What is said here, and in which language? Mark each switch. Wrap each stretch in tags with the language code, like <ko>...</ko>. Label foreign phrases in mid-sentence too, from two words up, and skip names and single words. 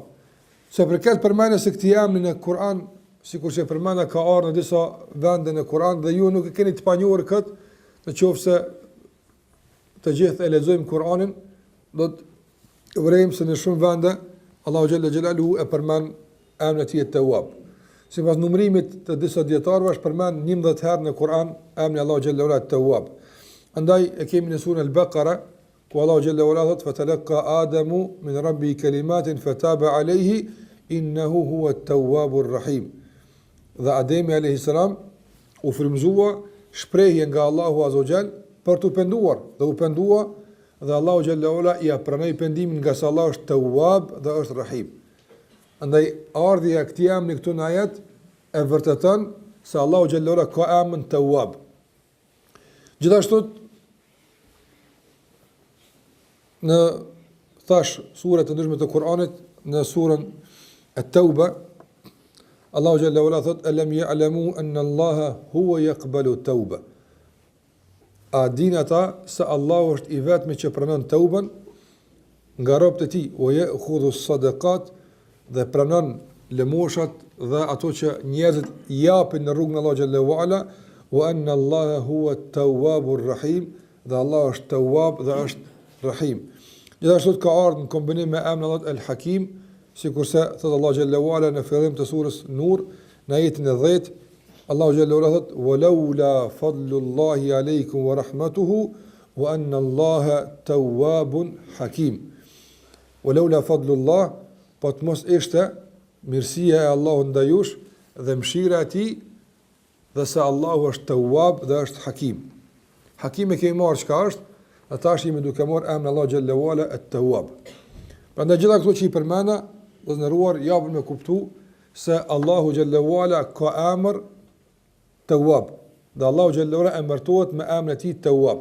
<sq>Se për këtë përmendjes së këtij emri në Kur'an, sikur që përmenda ka ardhur në disa vende në Kur'an dhe ju nuk e keni të panjohur këtë, nëse të gjithë e lexojmë Kur'anin, do të vërejmë se në shumë vende Allahu</sq> <ar>جل جلاله</ar> <sq>e përmend emrin e tij Tawwab. Sipas numërimit të disa dietarëve është përmend 11 herë në Kur'an emri Allahu</sq> <ar>جل جلاله</ar> <sq>Tawwab. Andaj e kemi në surën Al-Baqara ku Allahu</sq> <ar>جل جلاله</ar> <sq>thot</sq> <ar>فتلقى آدم من ربه كلمات فتاب عليه إنه هو التواب الرحيم.</ar> <sq>Dhe Ademi</sq> <ar>عليه السلام</ar> <sq>u frymëzua shprehje nga Allahu</sq> <ar>عز وجل</ar> <sq>për të penduar dhe u pendua dhe Allahu</sq> <ar>جل وعلا</ar> <sq>I pranoi pendimin nga se Allah është Tawwab dhe është Rahim. Andaj ardhja e këtij emri këtu në ajet e vërteton se Allahu</sq> <ar>جل وعلا</ar> <sq>ka emrin Tawwab. Gjithashtu në surat të ndryshme të Kuranit, në surën At-Tauba, Allahu</sq> <ar>جل وعلا</ar> <sq>thot:</sq> <ar>"ألم يعلموا أن الله هو يقبل التوبة."</ar> <sq>A din ata se Allahu është I vetmi që pranon tauban nga robët e tij,</sq> <ar>ويأخذ الصدقات,</ar> <sq>dhe pranon lëmoshat dhe ato që njerëzit japin në rrugën e Allahu</sq> <ar>جل وعلا, وأن الله هو التواب الرحيم,</ar> <sq>dhe Allah është Tawwab dhe është Rahim. Gjithashtu ka ardhur në kombinim me emrin Allah El-Hakim, sikurse thot Allah</sq> <ar>جل وعلا</ar> <sq>në fillim të surës Nur, në ajetin e 10, Allahu</sq> <ar>جل وعلا</ar> <sq>thot:</sq> <ar>"ولولا فضل الله عليكم ورحمته وأن الله تواب حكيم." ولولا فضل الله,</ar> <sq>po të mos ishte mirësia e Allahut ndaj jush dhe mëshira e Tij, dhe se Allahu është Tawwab dhe është Hakim. Hakim e kemi marrë çka është, dhe tash jemi duke marrë emrin Allah</sq> <ar>جل وعلا التواب.</ar> <sq>Prandaj gjitha këto që I përmenda, do të ndëruar japën me kuptu se Allahu</sq> <ar>جل وعلا</ar> <sq>ka emër Tawwab, dhe Allahu</sq> <ar>جل وعلا</ar> <sq>emërtohet me emrin e Tij Tawwab.</sq>